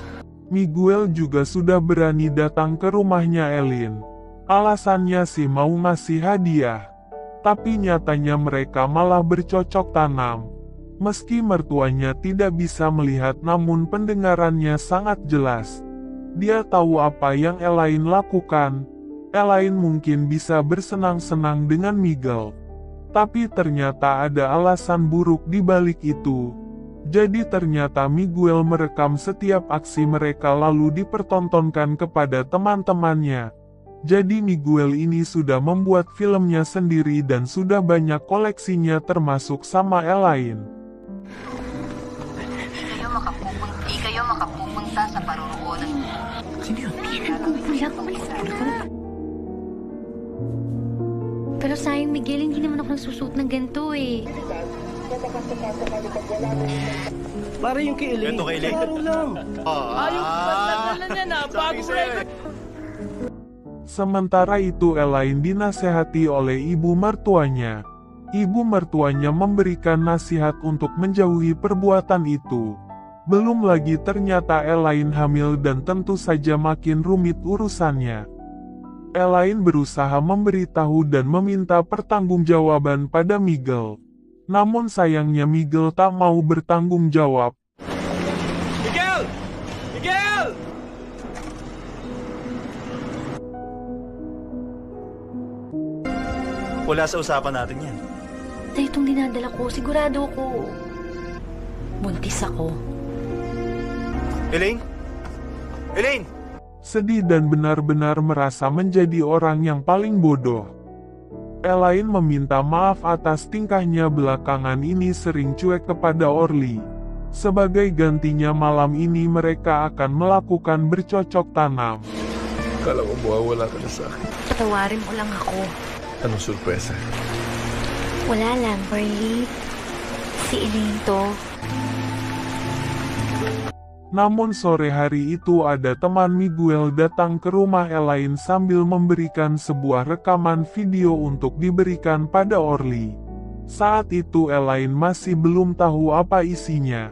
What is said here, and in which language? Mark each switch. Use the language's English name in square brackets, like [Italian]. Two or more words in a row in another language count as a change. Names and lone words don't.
[Indonesian] Miguel juga sudah berani datang ke rumahnya Elaine. Alasannya sih mau ngasih hadiah. Tapi nyatanya mereka malah bercocok tanam. Meski mertuanya tidak bisa melihat namun pendengarannya sangat jelas. Dia tahu apa yang Elaine lakukan. Elaine mungkin bisa bersenang-senang dengan Miguel. Tapi ternyata ada alasan buruk di balik itu. Jadi ternyata Miguel merekam setiap aksi mereka lalu dipertontonkan kepada teman-temannya. Jadi Miguel ini sudah membuat filmnya sendiri dan sudah banyak koleksinya termasuk sama Elaine. [Filipino] di kayo makapupunta sa paruroonan. Pero sayang Miguel, hindi naman ako nagsusuot ng ganito eh. Para yung kay Elaine. Ganito kay Elaine. Klaro lang. Ayaw patagalan niya na. Bago record. [Indonesian] Sementara itu Elaine dinasehati oleh ibu mertuanya. Ibu mertuanya memberikan nasihat untuk menjauhi perbuatan itu. Belum lagi ternyata Elaine hamil dan tentu saja makin rumit urusannya. Elaine berusaha memberitahu dan meminta pertanggungjawaban pada Miguel. Namun sayangnya Miguel tak mau bertanggung jawab. [Filipino] Miguel! Miguel! Wala sa usapan natin yan. Sa itong dinadala ko, sigurado ko. Buntis ako. Elaine? Elaine! [Indonesian] Sedih dan benar-benar merasa menjadi orang yang paling bodoh. Elaine meminta maaf atas tingkahnya belakangan ini sering cuek kepada Orly. Sebagai gantinya malam ini mereka akan melakukan bercocok tanam. [Filipino] Kala ko mawawala ka na sa akin. Patawarin mo lang ako. Anong surpresa? Wala lang, Orly. Si Elaine to. [Indonesian] Namun sore hari itu ada teman Miguel datang ke rumah Elaine sambil memberikan sebuah rekaman video untuk diberikan pada Orly. Saat itu Elaine masih belum tahu apa isinya.